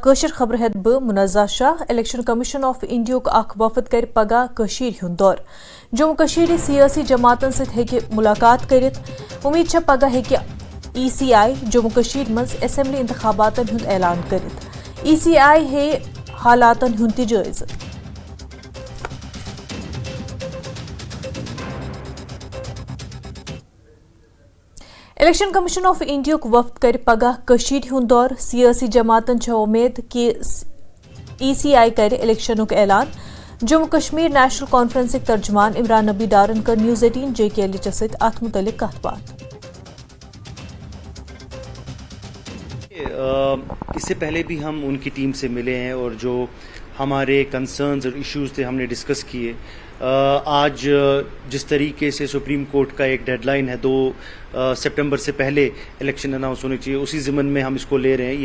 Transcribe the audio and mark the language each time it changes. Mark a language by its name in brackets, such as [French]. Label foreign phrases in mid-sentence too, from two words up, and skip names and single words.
[Kashmiri] कशर खबर हेत ब मुनज़्ज़ा शाह। इलेक्शन कमीशन ऑफ इंडिया अख वफद कर पगह कशीर हुंद दौर। जम्मू कशीर सियासी जमातन सत हेके मुलाकात करित। उम्मीद छ पगह हेके ECI जम्मू कशीर मज असेंबली इंतखाबातन हुंद ऐलान करित। ECI हे हालातन हुंद ति जायज़। इलेक्शन कमीशन ऑफ इंडिया वफद कर पगह कशीर हुंद दौर। सियासी जमातन छ उम्मीद कि ECI कर इलेक्शन ऐलान। जम्मू कश्मीर नेशनल कॉन्फ्रेंस तर्जमान इमरान नबी डारन कर न्यूज़ 18 JKLH सत अत मुतल्लिक कथ बात। [Hindi] इससे पहले भी हम उनकी टीम से मिले हैं और जो हमारे कंसर्न्स और इश्यूज थे हमने डिस्कस किए। आज जिस तरीके से सुप्रीम कोर्ट का एक डेडलाइन है 2 सितंबर से पहले इलेक्शन अनाउंस होने चाहिए, उसी ज़िमन में हम इसको ले रहे हैं।